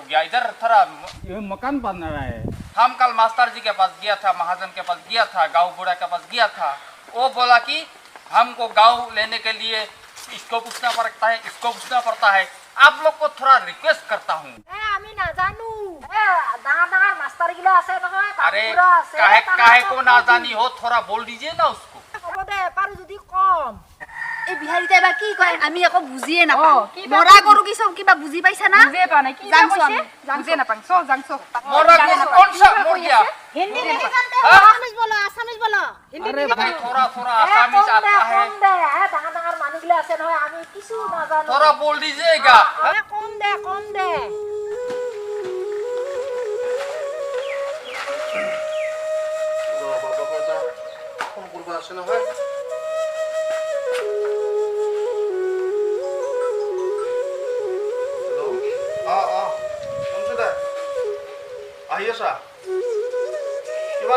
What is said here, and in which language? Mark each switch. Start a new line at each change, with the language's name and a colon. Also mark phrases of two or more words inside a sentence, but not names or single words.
Hindi: गया इधर थोड़ा मकान बन रहा है हम कल मास्टर जी के पास गया था महाजन के पास गया था गांव बूढ़ा के पास गया था वो बोला कि हमको गांव लेने के लिए इसको पूछना पड़ता है इसको पूछना पड़ता है आप लोग को थोड़ा रिक्वेस्ट करता हूँ अरे काहे को ना जानी हो थोड़ा बोल दीजिए ना उसको
Assamese: এই বিহাৰীতে বা কি কয় আমি একো বুজিয়ে নাপাওঁ মৰা গৰু কি সব কিবা বুজি পাইছা না বুজিয়ে পা নাই কি কৈছে বুজিয়ে নাপাং জাংছো
Hindi: मोरा कौन सा मोर गया হিন্দী नहीं जानते हो आसामीज बोलो अरे भाई थोड़ा थोड़ा आसामी आता है
Assamese: ডাঙৰ মানুহগিলা আছে নহয় আমি কিছু নাজানো
Hindi: थोड़ा बोल दीजिएगा
Assamese: কম দে আছে নহয় শুনছো দে আহি আছা কিমান